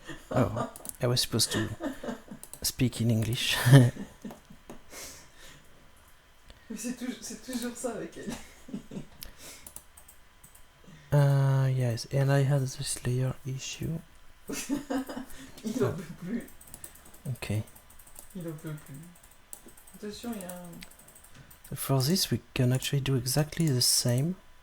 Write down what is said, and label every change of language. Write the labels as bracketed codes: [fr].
[en] Oh, I was supposed to speak in English. [fr] Mais c'est toujours ça avec elle. [en] Yes, and I had this layer issue. [fr] Il en peut plus. Ok. Il en peut plus. Attention, il y a un... [en] So for this, we can actually do exactly the same.